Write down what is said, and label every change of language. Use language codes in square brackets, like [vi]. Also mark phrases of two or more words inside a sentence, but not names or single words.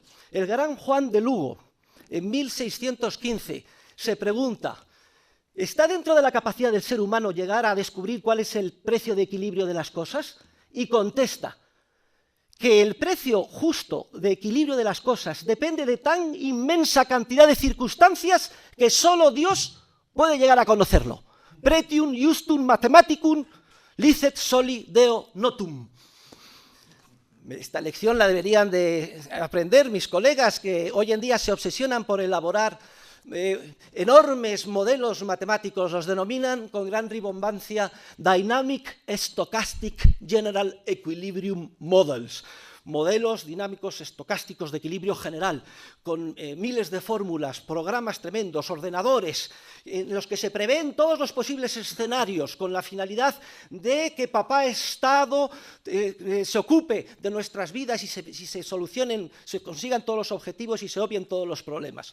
[es] El gran Juan de Lugo, en 1615, se pregunta, ¿está dentro de la capacidad del ser humano llegar a descubrir cuál es el precio de equilibrio de las cosas? Y contesta, que el precio justo de equilibrio de las cosas depende de tan inmensa cantidad de circunstancias que solo Dios puede llegar a conocerlo. [la] Pretium justum mathematicum licet soli Deo notum. [es] Esta lección la deberían de aprender mis colegas que hoy en día se obsesionan por elaborar enormes modelos matemáticos, los denominan con gran rimbombancia [en] Dynamic Stochastic General Equilibrium Models, [es] modelos dinámicos estocásticos de equilibrio general, con miles de fórmulas, programas tremendos, ordenadores, en los que se prevén todos los posibles escenarios, con la finalidad de que Papá Estado se ocupe de nuestras vidas y se solucionen, se consigan todos los objetivos y se obvien todos los problemas.